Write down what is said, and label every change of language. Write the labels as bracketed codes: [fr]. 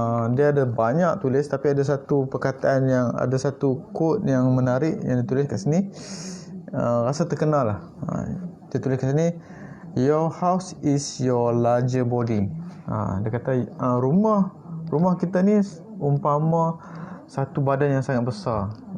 [ms] Dia ada banyak tulis, tapi ada satu perkataan ada satu quote yang menarik yang ditulis kat sini. Rasa terkenal lah. Dia tulis kat sini, [en] your house is your larger body. [ms] Dia kata rumah kita ni umpama satu badan yang sangat besar.